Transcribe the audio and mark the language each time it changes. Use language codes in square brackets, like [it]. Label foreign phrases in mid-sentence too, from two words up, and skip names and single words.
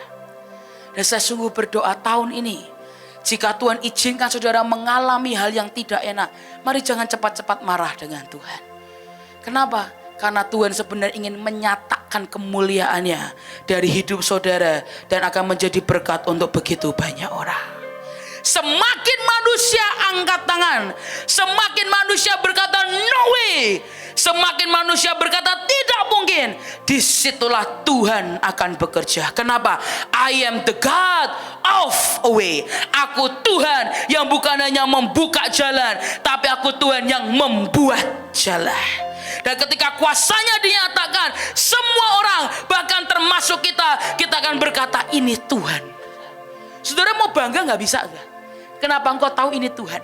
[id] Dan saya sungguh berdoa tahun ini, jika Tuhan izinkan saudara mengalami hal yang tidak enak, mari jangan cepat-cepat marah dengan Tuhan. Kenapa? Karena Tuhan sebenarnya ingin menyatakan kemuliaannya dari hidup saudara dan akan menjadi berkat untuk begitu banyak orang. Semakin manusia angkat tangan, semakin manusia berkata [en] no way, [id] semakin manusia berkata tidak mungkin, disitulah Tuhan akan bekerja. Kenapa? [en] I am the God of a way. [id] Aku Tuhan yang bukan hanya membuka jalan, tapi aku Tuhan yang membuat jalan. Dan ketika kuasanya dinyatakan, semua orang, bahkan termasuk kita akan berkata ini Tuhan. Saudara mau bangga gak bisa? Kenapa engkau tahu ini Tuhan?